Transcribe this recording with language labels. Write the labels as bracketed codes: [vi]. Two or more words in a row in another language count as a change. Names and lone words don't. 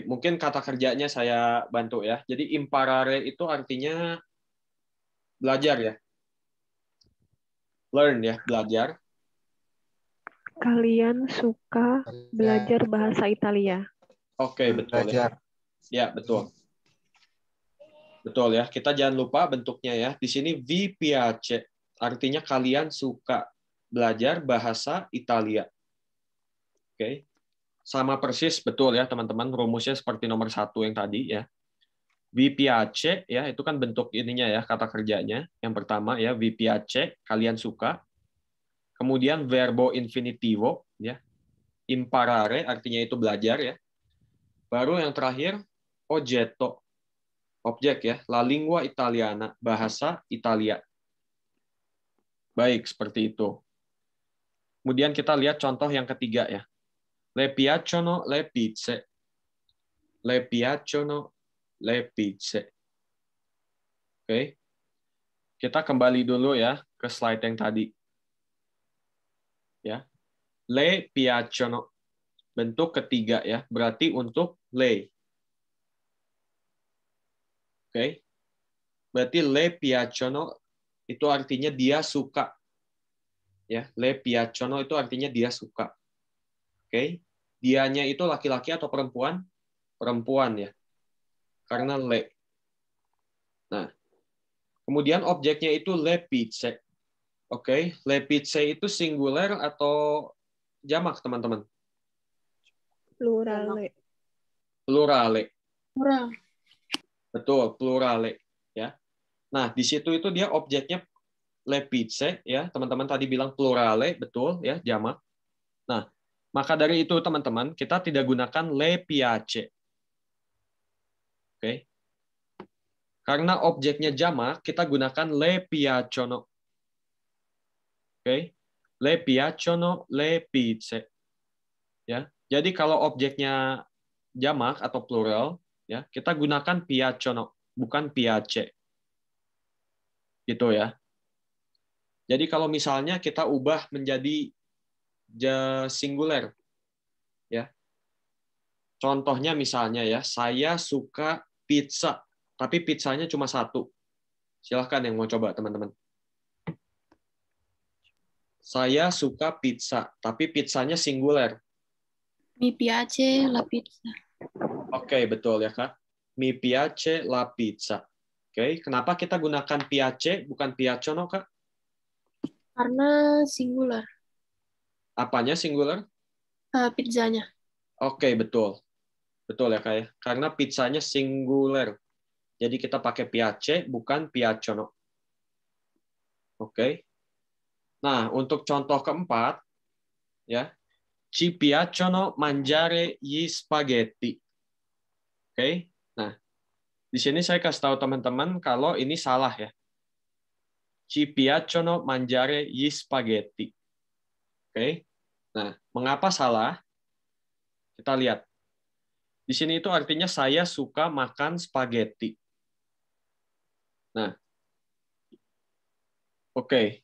[id] Mungkin kata kerjanya saya bantu ya. Jadi imparare itu artinya belajar ya. Learn ya, belajar. Kalian suka belajar bahasa Italia. Oke, betul ya. Ya, betul. Betul ya. Kita jangan lupa bentuknya ya. Di sini [it] vi piace. [id] Artinya kalian suka belajar bahasa Italia. Oke. Sama persis, betul ya teman-teman. Rumusnya seperti nomor 1 yang tadi ya. [it] Vi piace, [id] ya itu kan bentuk ininya ya, kata kerjanya. Yang pertama ya, [it] vi piace, [id] kalian suka. Kemudian [it] verbo infinitivo, [id] ya. Imparare, artinya itu belajar ya. Baru yang terakhir, oggetto. Objek ya, [it] la lingua italiana, [id] bahasa Italia. Baik, seperti itu. Kemudian kita lihat contoh yang ketiga ya. [it] Le piacciono le pizze. Le piacciono le pizze. [id] Oke. Kita kembali dulu ya ke slide yang tadi. Ya. [it] Le piacciono. [id] Bentuk ketiga ya, berarti untuk le. Oke. Berarti [it] le piacciono [id] itu artinya dia suka. Ya, [it] le piacciono [id] itu artinya dia suka. Oke. Dianya itu laki-laki atau perempuan? Perempuan ya. Karena le. Nah, kemudian objeknya itu [it] le pizze. [id] Oke, [it] le pizze [id] itu singular atau jamak, teman-teman? Plurale. Plurale. Plural. Betul, plurale ya. Nah, di situ itu dia objeknya le pizze ya. Teman-teman tadi bilang plurale, betul ya, jamak. Nah, maka dari itu teman-teman, kita tidak gunakan [it] le piace. [id] Oke. Karena objeknya jamak, kita gunakan [it] le piacciono. [id] Oke. [it] Le piacciono le pizze. [id] Ya. Jadi kalau objeknya jamak atau plural, ya kita gunakan piacciono, bukan piace. Gitu ya. Jadi kalau misalnya kita ubah menjadi singular, ya. Contohnya misalnya ya, saya suka pizza, tapi pizzanya cuma satu. Silahkan yang mau coba teman-teman. Saya suka pizza, tapi pizzanya singular. [it] Mi piace la pizza. [id] Oke, betul ya Kak. [it] Mi piace la pizza. [id] Oke, kenapa kita gunakan piace bukan piacciono Kak? Karena singular. Apanya singular? Pizzanya. Oke, betul. Betul ya Kak ya. Karena pizzanya singular. Jadi kita pakai piace bukan piacciono. Oke. Nah, untuk contoh keempat ya. [it] Ci piacciono mangiare gli spaghetti. [id] Oke. Nah, di sini saya kasih tahu teman-teman kalau ini salah ya. [it] Ci piacciono mangiare gli spaghetti. [id] Oke. Nah, mengapa salah? Kita lihat. Di sini itu artinya saya suka makan spaghetti. Nah, oke.